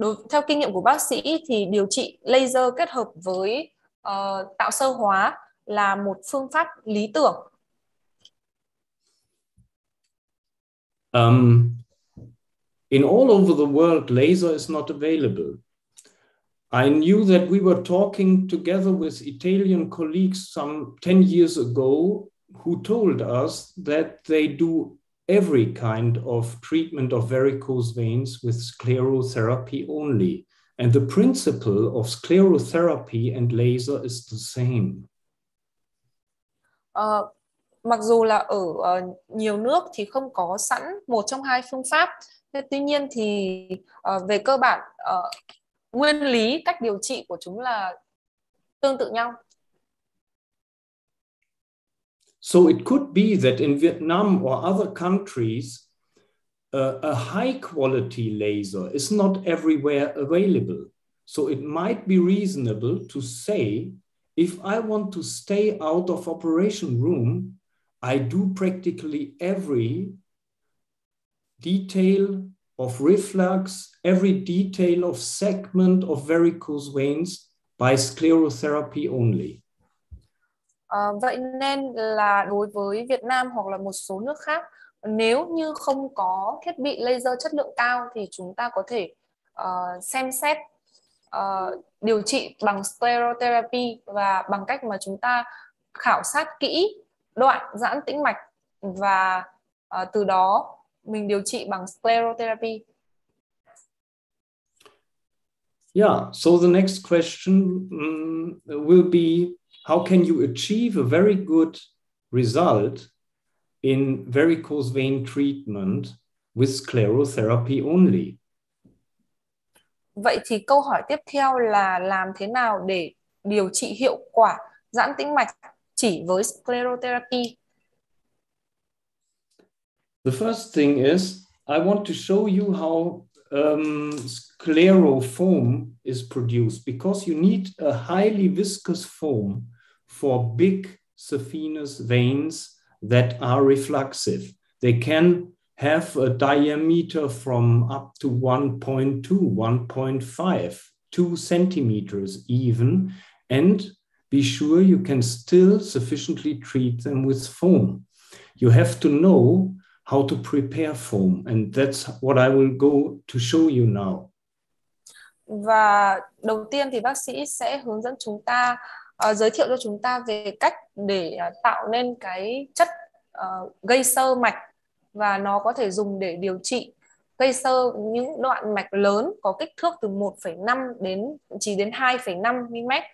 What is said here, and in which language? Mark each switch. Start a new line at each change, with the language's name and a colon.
Vietnamese: Theo kinh nghiệm của bác sĩ thì điều trị laser kết hợp với tạo sơ hóa là một phương pháp lý tưởng.
English: In all over the world, laser is not available. I knew that we were talking together with Italian colleagues some 10 years ago who told us that they do every kind of treatment of varicose veins with sclerotherapy only. And the principle of sclerotherapy and laser is the same.
Vietnamese: Mặc dù là ở nhiều nước thì không có sẵn một trong hai phương pháp, tuy nhiên thì về cơ bản nguyên lý cách điều trị của chúng là tương tự nhau.
English: So it could be that in Vietnam or other countries, a high quality laser is not everywhere available. So it might be reasonable to say, if I want to stay out of operation room, I do practically every detail of reflux, every detail of segment of varicose veins by sclerotherapy only.
Vietnamese: Vậy nên là đối với Việt Nam hoặc là một số nước khác, nếu như không có thiết bị laser chất lượng cao thì chúng ta có thể xem xét điều trị bằng sclerotherapy, và bằng cách mà chúng ta khảo sát kỹ đoạn giãn tĩnh mạch và từ đó mình điều trị bằng sclerotherapy.
English: Yeah, so the next question will be, how can you achieve a very good result in varicose vein treatment with sclerotherapy only?
Vietnamese: Vậy thì câu hỏi tiếp theo là làm thế nào để điều trị hiệu quả giãn tĩnh mạch chỉ với sclerotherapy?
English: The first thing is, I want to show you how sclerofoam is produced, because you need a highly viscous foam for big saphenous veins that are refluxive. They can have a diameter from up to 1.2, 1.5, 2 centimeters even, and be sure you can still sufficiently treat them with foam. You have to know how to prepare foam, and that's what I will go to show you now.
Vietnamese: Và đầu tiên thì bác sĩ sẽ hướng dẫn chúng ta, giới thiệu cho chúng ta về cách để tạo nên cái chất gây xơ mạch, và nó có thể dùng để điều trị gây xơ những đoạn mạch lớn có kích thước từ 1,5 đến chỉ đến 2,5 mm.